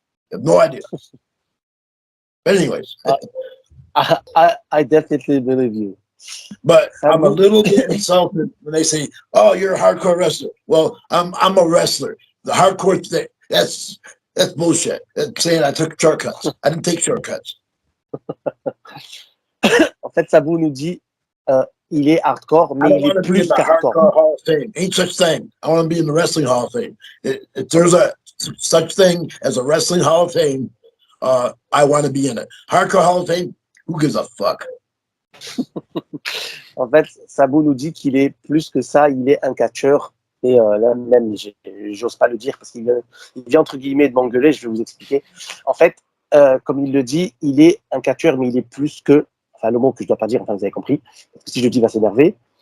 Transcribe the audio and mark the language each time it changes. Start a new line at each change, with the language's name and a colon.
English: You have no idea. But anyways. I definitely believe you. But I'm a little bit insulted when they say, "Oh, you're a hardcore wrestler." Well, I'm a wrestler. The hardcore thing, that's bullshit. That's saying I took shortcuts. I didn't take shortcuts.
French: En fait, Sabu nous dit, il est hardcore, mais il est plus qu'hardcore.
English: Hall of Fame. Ain't such thing. I want to be in the Wrestling Hall of Fame. If there's a such thing as a Wrestling Hall of Fame, I want to be in it. Hardcore Hall of Fame, who gives a fuck?
French: En fait, Sabu nous dit qu'il est plus que ça, il est un catcheur. Et là même, j'ose pas le dire parce qu'il vient entre guillemets de m'engueuler, je vais vous expliquer. En fait, comme il le dit, il est un catcheur, mais il est plus que, enfin le mot que je dois pas dire, enfin vous avez compris, parce que si je le dis, il va s'énerver.